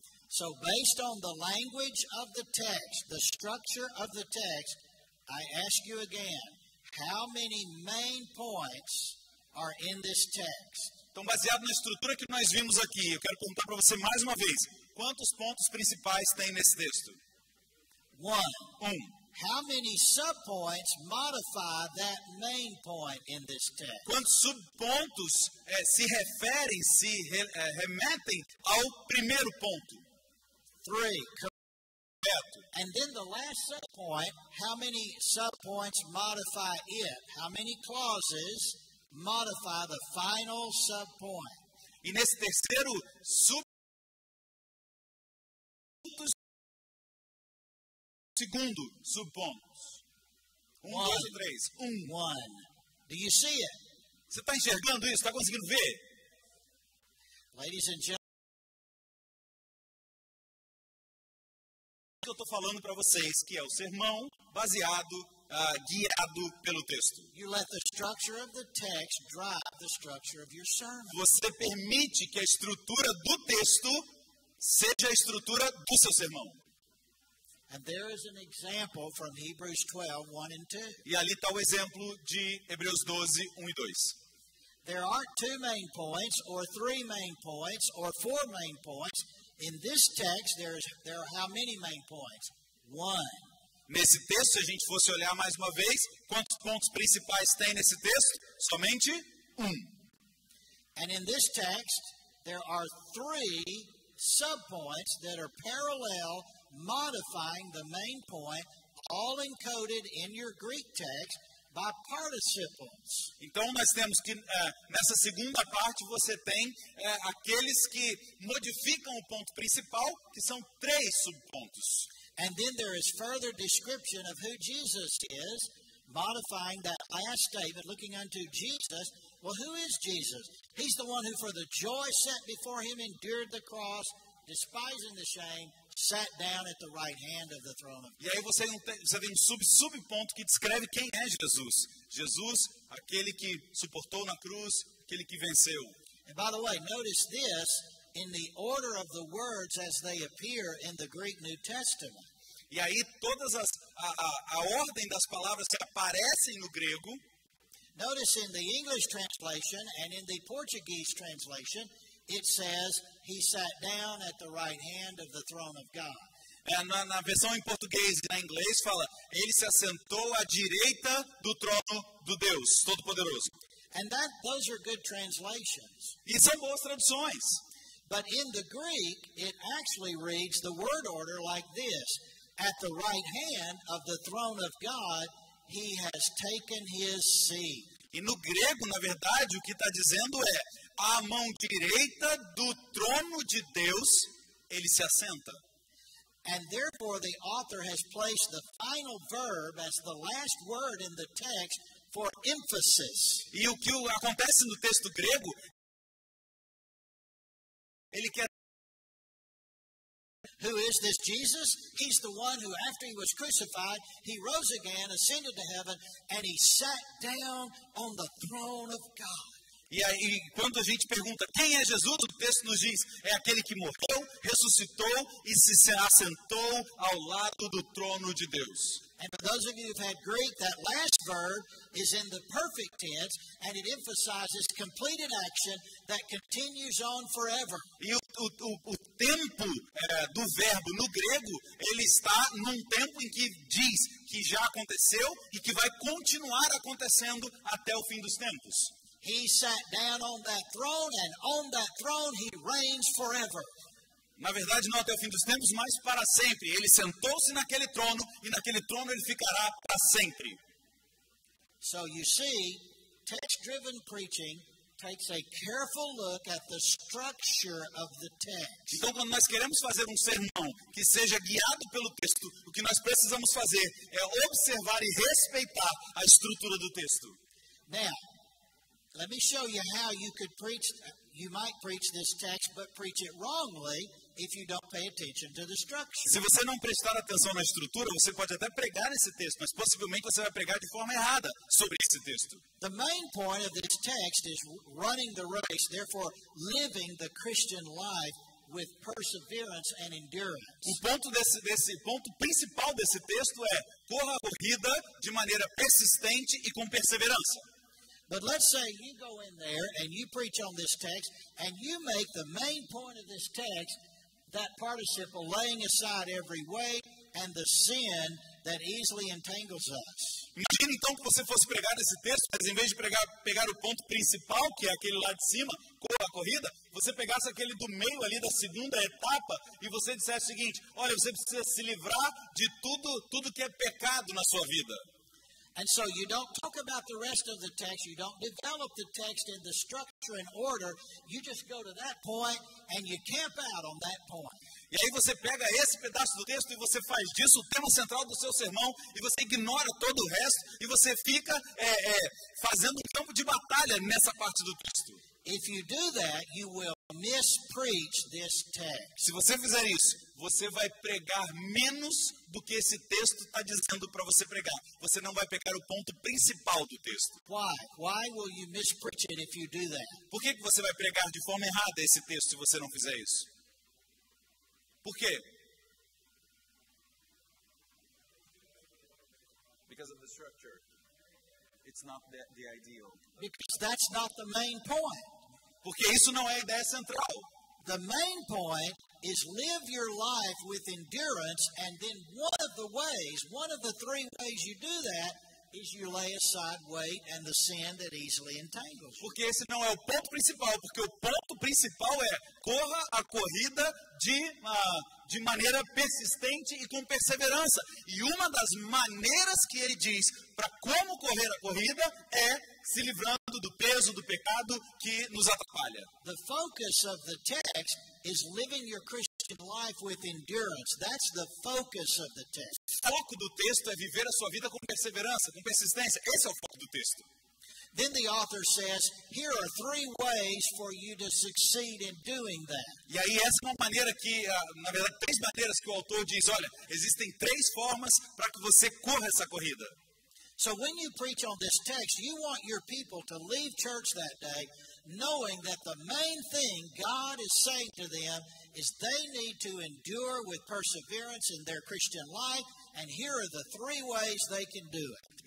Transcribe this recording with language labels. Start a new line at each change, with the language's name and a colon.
English: So based on the language of the text, the structure of the text, I ask you again, how many main points are in this text?
Portuguese: Então, baseado na estrutura que nós vimos aqui, eu quero perguntar para você mais uma vez, quantos pontos principais tem nesse texto? 1.
English: How many subpoints modify that main point in this text?
Portuguese: Quantos subpontos se referem, remetem ao primeiro ponto? 3. Correto.
English: And then the last subpoint, how many subpoints modify it? How many clauses modify the final subpoint?
Portuguese: E nesse terceiro segundo subpontos. 1, 2 ou 3.
English: 1. Do you see it?
Portuguese: Você está enxergando isso? Está conseguindo ver?
English: Ladies and gentlemen,
Portuguese: eu estou falando para vocês que é o sermão baseado, guiado pelo texto.
English: you let the structure of the text drive the structure of your sermon.
Portuguese: Você permite que a estrutura do texto seja a estrutura do seu sermão.
English: And there is an example from Hebrews 12, 1 and 2.
Portuguese: E ali está o exemplo de Hebreus 12, 1 e 2.
English: There aren't 2 main points, or 3 main points, or 4 main points. In this text, there are how many main points? 1.
Portuguese: Nesse texto, se a gente fosse olhar mais uma vez, quantos pontos principais tem nesse texto? Somente 1.
English: And in this text, there are 3 subpoints that are parallel, modifying the main point, all encoded in your Greek text by participles.
Portuguese: Então, nós temos que, nessa segunda parte, você tem aqueles que modificam o ponto principal, que são 3 subpontos.
English: And then there is further description of who Jesus is, modifying that last statement, looking unto Jesus. Well, who is Jesus? He's the one who for the joy set before him endured the cross, despising the shame, sat down at the right hand of the throne of God.
Portuguese: E aí você tem um subponto que descreve quem é Jesus. Jesus, aquele que suportou na cruz, aquele que venceu.
English: And by the way, notice this in the order of the words as they appear in the Greek New Testament.
Portuguese: E aí todas a ordem das palavras que aparecem no grego.
English: Notice in the English translation and in the Portuguese translation, it says, he sat down at the right hand of the throne of God.
Portuguese: Na versão em português e na inglês fala, ele se assentou à direita do trono do Deus Todo-Poderoso.
English: And those are good translations.
Portuguese: E são boas traduções.
English: But in the Greek, it actually reads the word order like this. At the right hand of the throne of God, he has taken his seat.
Portuguese: E no grego, na verdade, o que está dizendo é, à mão direita do trono de Deus, ele se assenta.
English: And therefore the author has placed the final verb as the last word in the text for emphasis.
Portuguese: E o que acontece no texto grego, ele quer
English: Who is this Jesus? He's the one who, after he was crucified, he rose again, ascended to heaven, and he sat down on the throne of God.
Portuguese: E aí, quando a gente pergunta quem é Jesus, o texto nos diz, é aquele que morreu, ressuscitou e se assentou ao lado do trono de Deus.
English: And for those of you who've had Greek, that last verb is in the perfect tense, and it emphasizes completed action that continues on forever.
Portuguese: E o tempo do verbo no grego, ele está num tempo em que diz que já aconteceu e que vai continuar acontecendo até o fim dos tempos.
English: He sat down on that throne, and on that throne he reigns forever.
Portuguese: Na verdade, não até o fim dos tempos, mas para sempre. Ele sentou-se naquele trono e naquele trono ele ficará para sempre.
English: So you see, text-driven preaching takes a careful look at the structure of the text.
Portuguese: Então, quando nós queremos fazer um sermão que seja guiado pelo texto, o que nós precisamos fazer é observar e respeitar a estrutura do texto.
English: Now, let me show you how you could preach. You might preach this text, but preach it wrongly if you don't pay attention to the structure.
Portuguese: Se você não prestar atenção na estrutura, você pode até pregar esse texto, mas possivelmente você vai pregar de forma errada sobre esse texto.
English: The main point of this text is running the race, therefore living the Christian life with perseverance and endurance.
Portuguese: O ponto ponto principal desse texto é corra a corrida de maneira persistente e com perseverança.
English: But let's say you go in there and you preach on this text and you make the main point of this text that participle laying aside every weight and the sin that easily entangles us.
Portuguese: Imagina então que você fosse pregar esse texto, mas em vez de pegar o ponto principal, que é aquele lá de cima, corra a corrida, você pegasse aquele do meio ali da segunda etapa e você dissesse o seguinte: olha, você precisa se livrar de tudo que é pecado na sua vida.
English: And so you don't talk about the rest of the text. You don't develop the text in the structure and order. You just go to that point and you camp out on that point.
Portuguese: E aí você pega esse pedaço do texto e você faz disso o tema central do seu sermão e você ignora todo o resto e você fica fazendo um campo de batalha nessa parte do texto.
English: If you do that, you will mispreach this text.
Portuguese: Se você fizer isso, você vai pregar menos do que esse texto está dizendo para você pregar. Você não vai pegar o ponto principal do texto.
English: Why? Why will you mispreach it if you do that?
Portuguese: Por que você vai pregar de forma errada esse texto se você não fizer isso? Por quê?
English: Because of the structure. It's not the ideal. Because that's not the main point.
Portuguese: Porque isso não é a ideia central.
English: The main point is live your life with endurance, and then one of the three ways you do that is you lay aside weight and the sin that easily entangles.
Portuguese: Porque esse não é o ponto principal, porque o ponto principal é corra a corrida de maneira persistente e com perseverança. E uma das maneiras que ele diz para como correr a corrida é se livrando do peso do pecado que nos atrapalha.
English: The focus of the text is living your Christian life with endurance. That's the focus of the text.
Portuguese: O foco do texto é viver a sua vida com perseverança, com persistência. Esse é o foco do texto.
English: Then the author says, here are three ways for you to succeed in doing that.
Portuguese: E aí essa é uma maneira que, na verdade, três maneiras que o autor diz, olha, existem três formas para que você corra essa corrida.
English: So when you preach on this text, you want your people to leave church that day knowing that the main thing God is saying to them is they need to endure with perseverance in their Christian life, and here are the three ways they can do it.